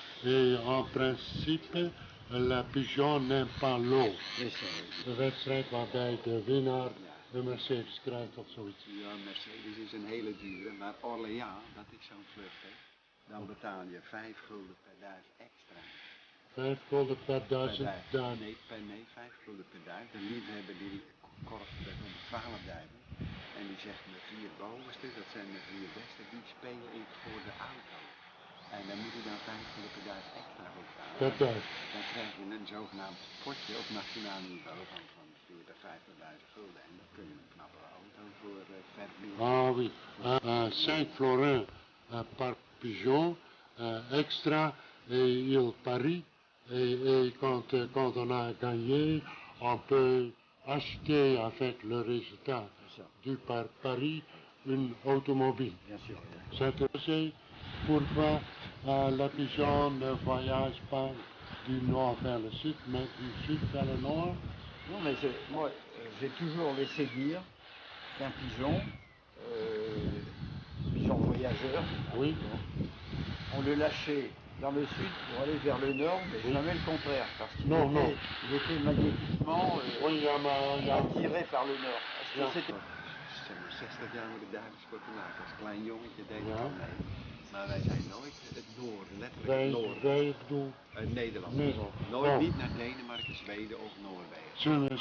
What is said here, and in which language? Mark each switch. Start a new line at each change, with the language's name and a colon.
French: Et en principe, les pigeons n'aiment pas l'eau.
Dutch: De wedstrijd waarbij de winnaar de Mercedes krijgt of zoiets. Ja, Mercedes is een hele dure, maar Orléans, dat is zo'n vlucht, hè. Dan betaal je 5 gulden per duif extra. 5 gulden per 1000 duif? Nee, 5 gulden per duif. De liefhebber die korft met 12 duiven. En die zegt de 4 bovenste, dat zijn de 4 beste, die speel ik voor de auto. En dan moet je dan 5 gulden per duif extra betalen. Per duif? Dan krijg je een zogenaamd potje op nationaal niveau van 40, 50.000 gulden. En dan kun je een knappe auto voor verdienen.
French: Ah oui, 5 florins par pigeon extra et il parie et quand on a gagné, on peut acheter avec le résultat du pari une automobile. Bien sûr. C'est pourquoi les pigeons ne voyagent pas du nord vers le sud, mais du sud vers le nord. Non, mais moi, j'ai toujours laissé dire qu'un pigeon, pigeon voyageur, oui, on le lâchait vers le sud pour aller vers le nord, mais jamais le contraire, parce qu'il Non, non. il était magnétiquement Oui, attiré par le nord. Parce que c'était...
Dutch: 60 jaar met de duivensport gemaakt. Als klein jongetje deed ik al mee. Maar wij zijn nooit het noorden, letterlijk het noorden. Wij bedoel... Nederland. Nederland. Nooit niet naar Denemarken, Zweden of Noorwegen.